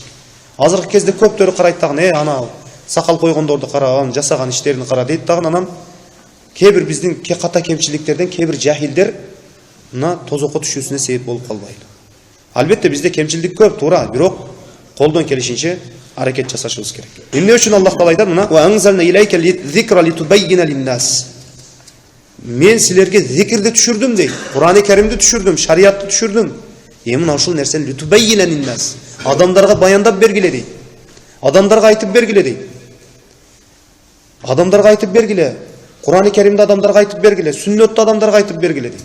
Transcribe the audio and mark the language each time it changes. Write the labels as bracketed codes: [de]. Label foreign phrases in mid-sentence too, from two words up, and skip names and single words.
[ky] Азыркы кезде көптөрү карайт дагы, ана сакал койгондорду кара, анын жасаган иштерин кара дейт дагы, анан кээ бир биздин ката кемчиликтерден кээ бир жахилдер мына тозокко түшүүсүнө себеп болуп калбайлы. Албетте бизде кемчилдик көп, туура, бирок колдон келишинче аракет жасашыбыз керек. Эмне үчүн Аллах Таала айтат мына: [ar] "وأنزلنا إليك الذكر لتبين للناس." [ky] Мен силерге зикирди түшүрдүм дейт. Кур'ан-ы Каримди түшүрдүм, шариатты түшүрдүм. Мына ушул нерсени [ar] لتبين للناس. [ky] Адамдарга баяндап бергиле дейт. Адамдарга айтып бергиле дейт. Адамдарга айтып бергиле. Кур'ан-ы Каримди адамдарга айтып бергиле, сүннөттү адамдарга айтып бергиле дейт.